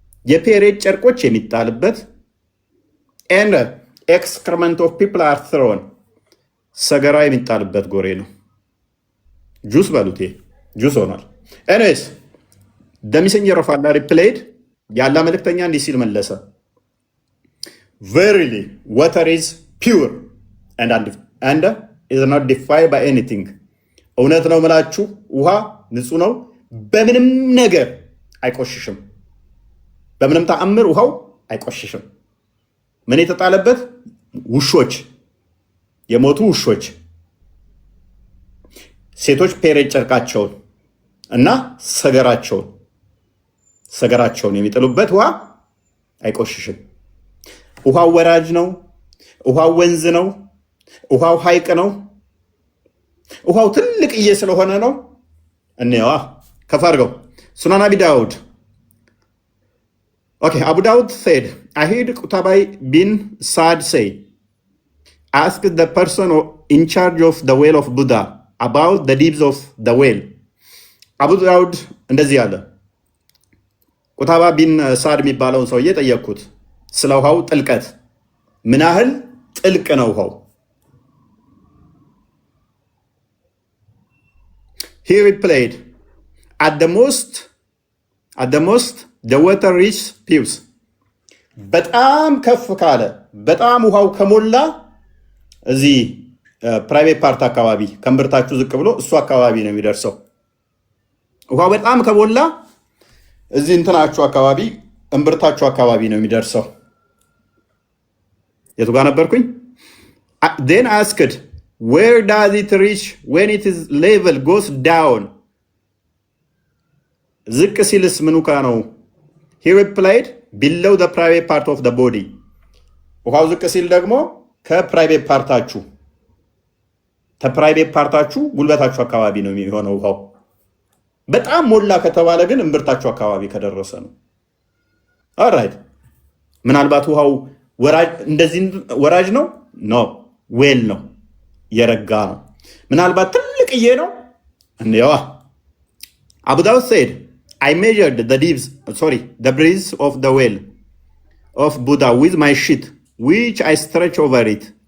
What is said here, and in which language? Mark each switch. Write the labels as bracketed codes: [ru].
[am] የፔሬድ ጨርቆች የሚጣልበት [en] and excrement of people are thrown [am] ሰገራ የሚጣልበት ጎሬ ነው። ጁስ በሉት፣ ጁስ ሆኗል። ኤኒዌይስ [en] the messenger of Allah replied [am] ያላ መልእክተኛ እንዲህ ሲል መለሰ [en] verily water is pure and is not defiled by anything. [am] እውነት ነው ምላችሁ ውሃ ንጹህ ነው፣ በምንም ነገር አይቆሽሽም። በምንም ተአምር ውሃው አይቆሽሽም። ምን የተጣለበት? ውሾች፣ የሞቱ ውሾች፣ ሴቶች ፔሬድ ጨርቃቸውን እና ሰገራቸውን የሚጥሉበት ውሃ አይቆሽሽም። ውሃው ወራጅ ነው። ውሃው ወንዝ ነው። ውሃው ሐይቅ ነው። ውሃው ትልቅዬ ስለሆነ ነው። እንየዋ ከፍ አድርገው ሱናን አቢ ዳውድ [en] Okay, Abu Dawud said, I heard Qutabai bin Saad say, ask the person in charge of the well of Buddha about the depths of the well. [am] Abu Dawud እንደዚህ አለ። ቁታባ ቢን ሳድ የሚባለውን ሰውዬ ጠየቅኩት ስለ ውሃው ጥልቀት፣ ምን ያህል ጥልቅ ነው ውሃው? [en] He replied, at the most the water reaches pews. [am] በጣም ከፍ ካለ በጣም ውሃው ከሞላ እዚህ ፕራይቬት ፓርት አካባቢ ከእምብርታችሁ ዝቅ ብሎ እሱ አካባቢ ነው የሚደርሰው። ውሃው በጣም ከሞላ እዚህ እንትናችሁ አካባቢ እምብርታችሁ አካባቢ ነው የሚደርሰው። የቱ ጋር ነበርኩኝ? [en] Then asked, where does it reach when its level goes down? [am] ዝቅ ሲልስ ምኑ ጋ ነው? [en] He replied, below the private part of the body. [am] ውሃው ዝቅ ሲል ደግሞ ከፕራይቬት ፓርታችሁ ጉልበታችሁ አካባቢ ነው የሚሆነው ውሃው። በጣም ሞላ ከተባለ ግን እምብርታችሁ አካባቢ ከደረሰ ነው። ኦልራይት። ምናልባት ውሃው እንደዚህ ወራጅ ነው? ኖ፣ ዌል ነው፣ የረጋ ነው። ምናልባት ትልቅዬ ነው። እንዴዋ [en] Abu Dawud said, I measured the breadth of the well of Buddha with my sheet, which I stretched over it.